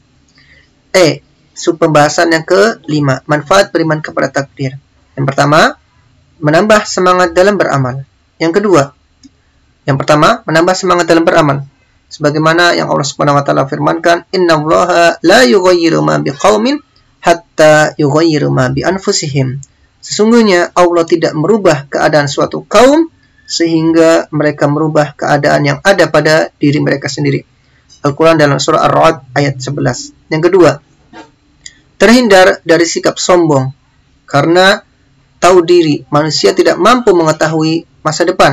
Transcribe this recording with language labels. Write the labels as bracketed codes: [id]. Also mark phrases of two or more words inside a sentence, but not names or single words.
[id] Pembahasan yang kelima, manfaat beriman kepada takdir. Yang pertama, menambah semangat dalam beramal. Yang pertama, menambah semangat dalam beramal. Sebagaimana yang Allah [ar] سبحانه وتعالى [id] firmankan, [ar] "إن الله لا يغير ما بقوم حتى يغيروا ما بأنفسهم." [id] Sesungguhnya Allah tidak merubah keadaan suatu kaum sehingga mereka merubah keadaan yang ada pada diri mereka sendiri. Al-Quran dalam surah Ar-Ra'd ayat 11. Yang kedua, terhindar dari sikap sombong. Karena tahu diri, manusia tidak mampu mengetahui masa depan.